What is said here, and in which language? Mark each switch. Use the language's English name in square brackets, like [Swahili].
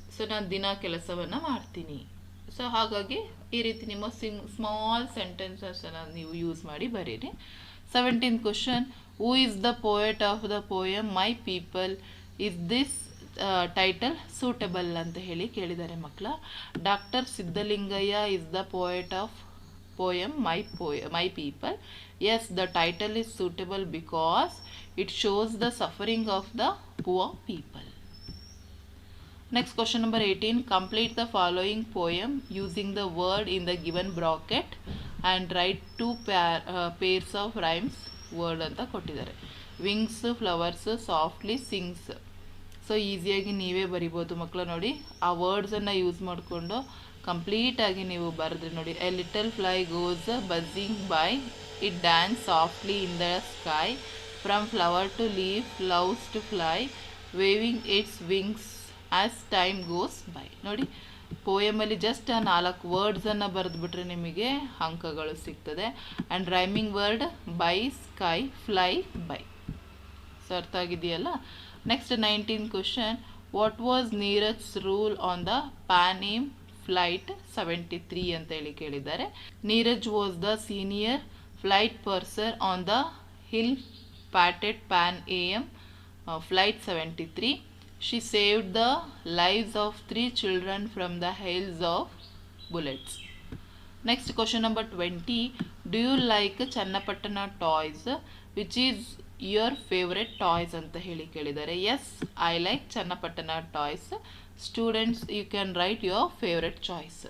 [Kannada] So ನಾನು ದಿನ ಕೆಲಸವನ್ನು ಮಾಡ್ತೀನಿ. ಸೊ ಹಾಗಾಗಿ ಈ ರೀತಿ ನಿಮ್ಮ ಸ್ಮಾಲ್ ಸೆಂಟೆನ್ಸನ್ನು ನೀವು ಯೂಸ್ ಮಾಡಿ ಬರೀರಿ. [English] 17th question, who is the poet of the poem My People? Is this title suitable [Kannada] ಅಂತ ಹೇಳಿ ಕೇಳಿದ್ದಾರೆ ಮಕ್ಕಳ. [English] Doctor Siddalingaiah is the poet of poem my people. Yes, the title is suitable because it shows the suffering of the poor people. Next, question number 18. Complete the following poem using the word in the given bracket and write 2 pairs of rhymes word [Kannada] ಅಂತ ಕೊಟ್ಟಿದ್ದಾರೆ. [English] Wings, flowers, softly sings. [Kannada] So ಈಸಿಯಾಗಿ ನೀವೇ ಬರಿಬೋದು ಮಕ್ಕಳು. ನೋಡಿ, ಆ ವರ್ಡ್ಸನ್ನು use ಮಾಡಿಕೊಂಡು ಕಂಪ್ಲೀಟಾಗಿ ನೀವು ಬರೆದ್ರಿ ನೋಡಿ. [English] A little fly goes buzzing by, it dance softly in the sky, from flower to leaf loves to fly, waving its wings as time goes by. [Kannada] ನೋಡಿ, ಪೋಯಮಲ್ಲಿ ಜಸ್ಟ್ ಆ 4 ವರ್ಡ್ಸನ್ನು ಬರೆದ್ಬಿಟ್ರೆ ನಿಮಗೆ ಅಂಕಗಳು ಸಿಗ್ತದೆ. [English] And rhyming word by, sky, fly, by. [Kannada] So ಅರ್ಥ ಆಗಿದೆಯಲ್ಲ. [English] next 19th question, what was Neerja's role on the Pan Am flight 73 [Kannada] ಅಂತ ಹೇಳಿ ಕೇಳಿದ್ದಾರೆ. [English] Neerja was the senior flight purser on the ill fated Pan AM flight 73. She saved the lives of 3 children from the hails of bullets. Next, question number 20. Do you like Channapatna toys? Which is your favorite toys [Kannada] ಅಂತ ಹೇಳಿ ಕೇಳಿದ್ದಾರೆ. [English] Yes, I like Channapatna toys. Students, you can write your favorite choice.